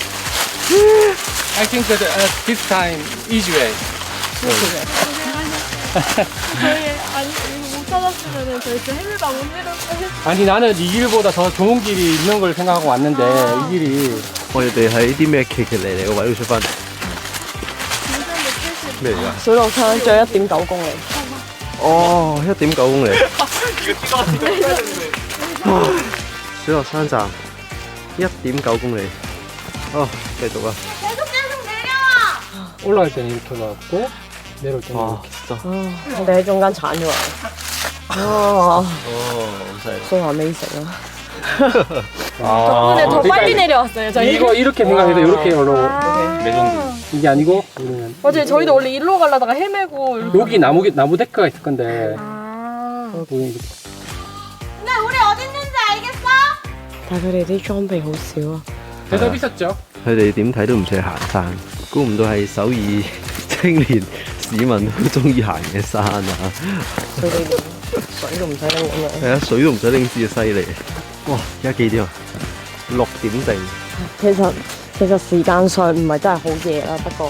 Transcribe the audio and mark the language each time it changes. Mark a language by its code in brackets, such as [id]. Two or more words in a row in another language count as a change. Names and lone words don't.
[en] I think that this time easy way. [ko] 저희 아니 못 찾았으면 저희 또 헤매다 못 내렸어요. 아니 나는 이 길보다 더 좋은 길이 있는 걸 생각하고 왔는데 이 길이 [yue] 我哋喺啲咩奇奇離離嘅位度出翻嚟？咩嚟㗎？水落山仲有1.9公里。哦，1.9公里。哇！水落山站1.9公里。哦，繼續啊！ [ko] 올라갈 때는 이렇게 올라갔고 내려올 때는 와, 이렇게. 진짜. [yue] 我哋喺中間鏟咗啊！哦，好犀利。 [en] so amazing 啊！ [ko] 덕분에 더 빨리 내려왔어요. 저희. 이거 이렇게 생각해서 이렇게 올라오고 레전드. 이게 아니고 우리는 맞아요. 저희도 원래 일로 가려다가 헤매고 이렇게. 여기 나무 데크가 있을 건데 우리는 이렇게. 근데 우리 어디 있는지 알겠어? [yue] 但係佢哋啲裝備好少啊！ [ko] 대답 있었죠? [yue] 佢哋點睇都唔似係行山，估唔到係首爾青年市民都中意行嘅山啊！佢哋連水都唔使拎咁樣。係啊，水都唔使拎支就犀利。哇！而家幾點啊？6點定。其實時間上唔係真係好夜啦，不過